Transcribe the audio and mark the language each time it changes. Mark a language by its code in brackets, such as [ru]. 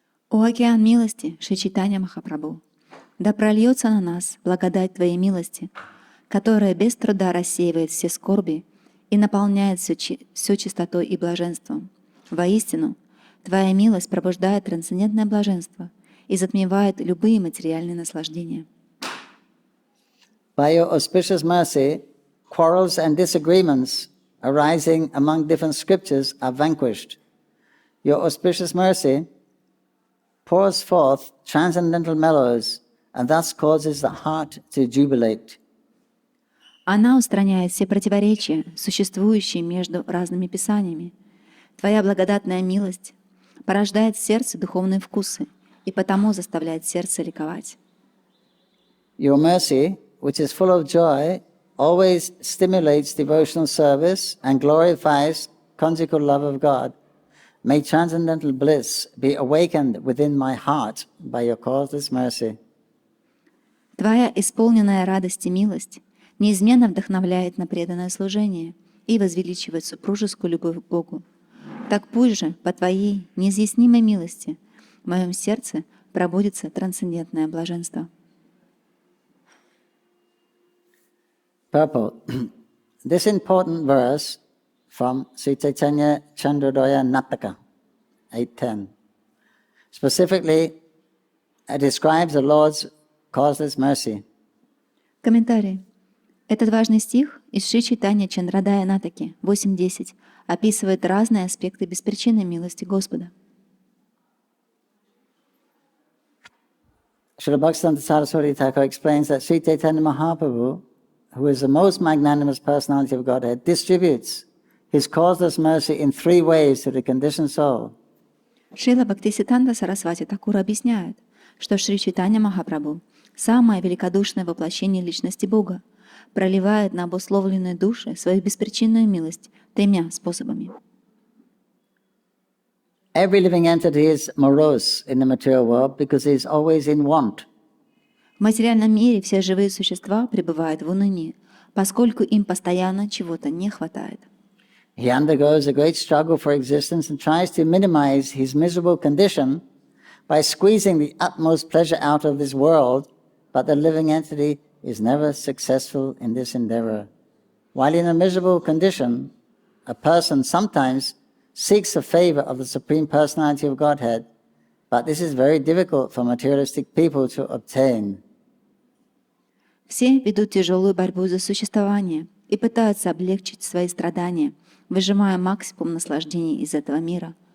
[ru] О океан милости, Шри Чайтанья Махапрабху, да прольется на нас благодать Твоей милости, которая без труда рассеивает все скорби и наполняет все чистотой и блаженством. Воистину, Твоя милость пробуждает трансцендентное блаженство и затмевает любые материальные наслаждения. [en] By your auspicious mercy, quarrels and disagreements arising among different scriptures are vanquished. Your auspicious mercy pours forth transcendental mellows and thus causes the heart to jubilate. [ru] Она устраняет все противоречия, существующие между разными писаниями. Твоя благодатная милость порождает в сердце духовные вкусы и потому заставляет сердце ликовать. [en] Your mercy, which is full of joy, always stimulates devotional service and glorifies conjugal love of God. May transcendental bliss be awakened within my heart by your causeless mercy. [ru] Твоя исполненная радость и милость неизменно вдохновляет на преданное служение и возвеличивает супружескую любовь к Богу. Так пусть же, по Твоей неизъяснимой милости, в моем сердце пробудится трансцендентное блаженство. [en] Purport. This important verse from Śrī Caitanya-caritāmṛta Madhya-līlā, 8.10, specifically describes the Lord's causeless mercy. [ru] Комментарий. Этот важный стих из Шри Чайтанья-чаритамрита Мадхья-līlā 8.10 описывает разные аспекты беспричинной милости Господа. [en] Srila Bhaktivedanta Saraswati Thakur explains that Śrī Caitanya-Mahaprabhu, who is the most magnanimous personality of Godhead, distributes his causeless mercy in 3 ways to the conditioned soul. [ru] Шрила Бхактисиддханта Сарасвати Тхакур объясняет, что Шри Чайтанья Махапрабху, самое великодушное воплощение личности Бога, проливает на обусловленные души свою беспричинную милость 3 способами. [en] Every living entity is morose in the material world because he is always in want. [ru] В материальном мире все живые существа пребывают в унынии, поскольку им постоянно чего-то не хватает. [en] He undergoes a great struggle for existence and tries to minimize his miserable condition by squeezing the utmost pleasure out of this world, but the living entity is never successful in this endeavor. While in a miserable condition, a person sometimes seeks the favor of the Supreme Personality of Godhead, but this is very difficult for materialistic people to obtain. [ru] Все ведут тяжелую борьбу за существование и пытаются облегчить свои страдания, выжимая максимум наслаждений из этого мира.